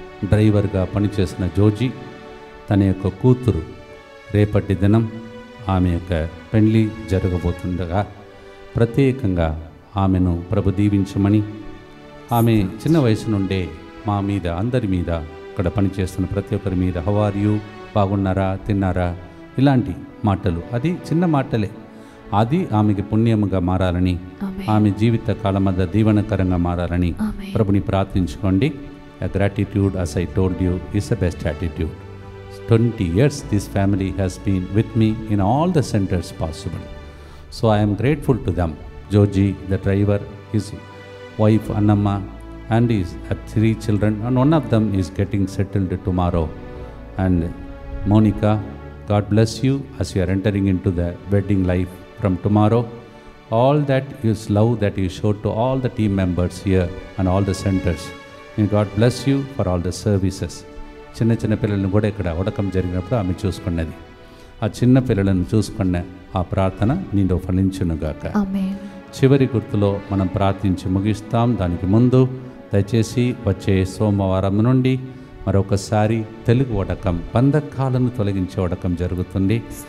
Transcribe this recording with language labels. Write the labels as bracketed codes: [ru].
[te] డ్రైవర్గా పనిచేసిన జోజీ తన యొక్క కూతురు రేపటి దినం ఆమె యొక్క పెళ్లి జరగబోతుండగా ప్రత్యేకంగా ఆమెను ప్రభు దీవించమని, ఆమె చిన్న వయసు నుండే మా మీద అందరి మీద ఇక్కడ పనిచేస్తున్న ప్రతి ఒక్కరి మీద [en] how are you, [te] బాగున్నారా, తిన్నారా, ఇలాంటి మాటలు, అది చిన్న మాటలే, అది ఆమెకి పుణ్యముగా మారాలని, ఆమె జీవిత కాలమధ్య దీవెనకరంగా మారాలని ప్రభుని ప్రార్థించుకోండి. [en] A gratitude, as I told you, is the best attitude. 20 years this family has been with me in all the centers possible. So I am grateful to them. Joji, the driver, his wife Annamma, and his 3 children, and one of them is getting settled tomorrow. And Monica, God bless you as you are entering into the wedding life from tomorrow. All that is love that you showed to all the team members here and all the centers. May God bless you for all the services. [te] చిన్న చిన్న పిల్లలను కూడా ఇక్కడ ఉడకం జరిగినప్పుడు ఆమె చూసుకున్నది. ఆ చిన్న పిల్లలను చూసుకున్న ఆ ప్రార్థన నిండు ఫలించునుగాక. చివరి గుర్తులో మనం ప్రార్థించి ముగిస్తాం. దానికి ముందు దయచేసి వచ్చే సోమవారం నుండి మరొకసారి తెలుగు వడకం, బంధకాలను తొలగించే వడకం జరుగుతుంది.